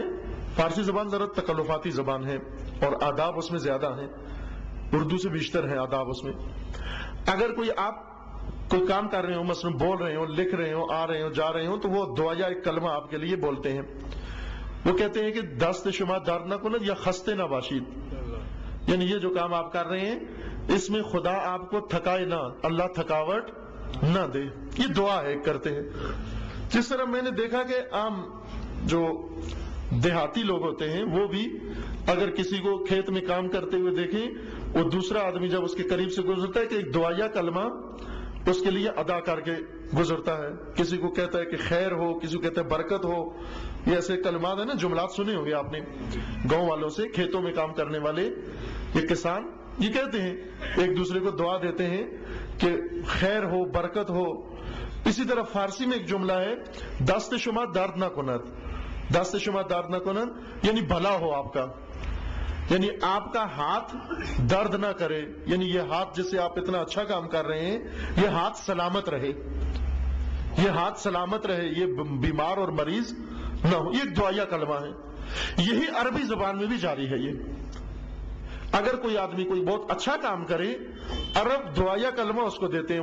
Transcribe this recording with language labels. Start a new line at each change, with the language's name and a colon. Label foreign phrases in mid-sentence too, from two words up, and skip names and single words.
Urdu: فارسی زبان ذرا تکلفاتی زبان ہے اور آداب اس میں زیادہ ہیں، اردو سے بیشتر ہیں آداب اس میں. اگر آپ کوئی کام کر رہے ہو، مثلا بول رہے ہو، لکھ رہے ہو، آ رہے ہو، جا رہے ہو، تو وہ دعائیہ ایک کلمہ آپ کے لیے بولتے ہیں. وہ کہتے ہیں کہ
Persian: دست شما درد نہ کند
Urdu: یا
Persian: خستے نہ باشید.
Urdu: یعنی یہ جو کام آپ کر رہے ہیں اس میں خدا آپ کو تھکائے نہ، اللہ تھکاوٹ نہ دے. یہ دعا ہے کرتے ہیں. جس طرح میں نے دیکھا کہ عام جو دیہاتی لوگ ہوتے ہیں وہ بھی اگر کسی کو کھیت میں کام کرتے ہوئے دیکھیں، وہ دوسرا آدمی جب اس کے قریب سے گزرتا ہے کہ ایک دعائیہ کلمہ اس کے لیے ادا کر کے گزرتا ہے. کسی کو کہتا ہے کہ خیر ہو، کسی کو کہتا ہے برکت ہو. یہ ایسے کلمات ہیں نا، جملات سنے ہوں گے آپ نے گاؤں والوں سے، کھیتوں میں کام کرنے والے یہ کسان یہ کہتے ہیں، ایک دوسرے کو دعا دیتے ہیں کہ خیر ہو، برکت ہو. اسی طرح فارسی میں ایک جملہ ہے
Persian: دست شما درد نہ کند. دست شما درد نہ کند
Urdu: یعنی بھلا ہو آپ کا، یعنی آپ کا ہاتھ درد نہ کرے. یعنی یہ ہاتھ جس سے آپ اتنا اچھا کام کر رہے ہیں، یہ ہاتھ سلامت رہے، یہ ہاتھ سلامت رہے، یہ بیمار اور مریض نہ ہو. یہ ایک دعائیہ کلمہ ہے. یہی عربی زبان میں بھی جاری ہے. یہ اگر کوئی آدمی کوئی بہت اچھا کام کرے، عرب دعائیہ کلمہ اس کو دیتے ہیں.